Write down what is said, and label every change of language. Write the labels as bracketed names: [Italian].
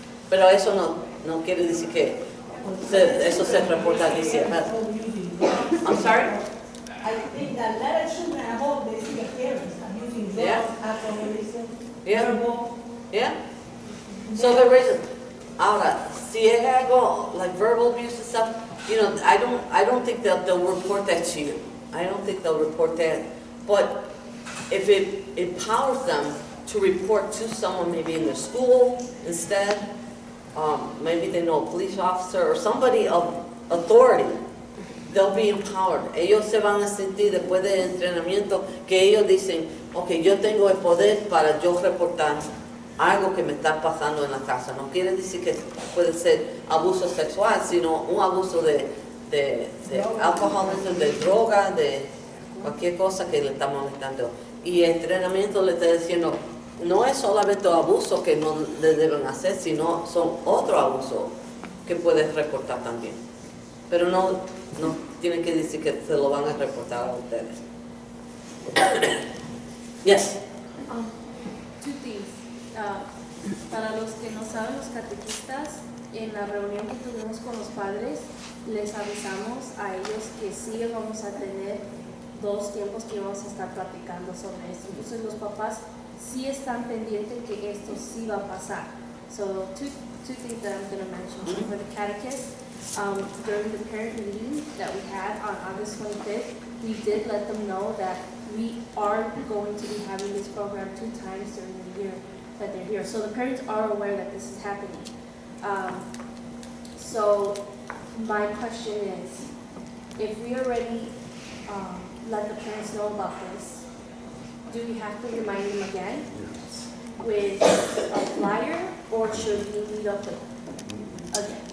[Spanish] Pero eso no quiere decir que eso se reporta al DCFS. [English] I'm sorry? I think that a lot of children at home, they see the parents abusing drugs, Yeah. alcoholism, Yeah. verbal. Yeah? So there is, [Spanish] ahora, si hay algo, [English] like verbal abuse and stuff, you know, I don't think that they'll report that to you. I don't think they'll report that. But if it empowers them to report to someone maybe in their school instead, maybe they know a police officer or somebody of authority, they'll be empowered. [Spanish] Ellos se van a sentir después del entrenamiento que ellos dicen, ok, yo tengo el poder para yo reportar algo que me está pasando en la casa. No quiere decir que puede ser abuso sexual, sino un abuso de alcoholismo, de droga, de cualquier cosa que le está molestando. Y el entrenamiento le está diciendo, no es solamente abuso que no le deben hacer, sino son otro abuso que puedes reportar también. Pero no tienen que decir que se lo van a reportar a ustedes. [English] Yes. Two things. [Spanish] Para los que no saben, los catequistas, en la reunión que tuvimos con los padres, les avisamos a ellos que sí vamos a tener 2 tiempos que vamos a estar platicando sobre esto. Entonces los papás sí están pendientes que esto sí va a pasar. [English] So two things that I'm going to mention. So for the catechists, during the parent meeting that we had on August 25th, we did let them know that we are going to be having this program 2 times during the year that they're here. So the parents are aware that this is happening. So my question is, if we already let the parents know about this, do we have to remind them again with a flyer, or should we meet up with them again?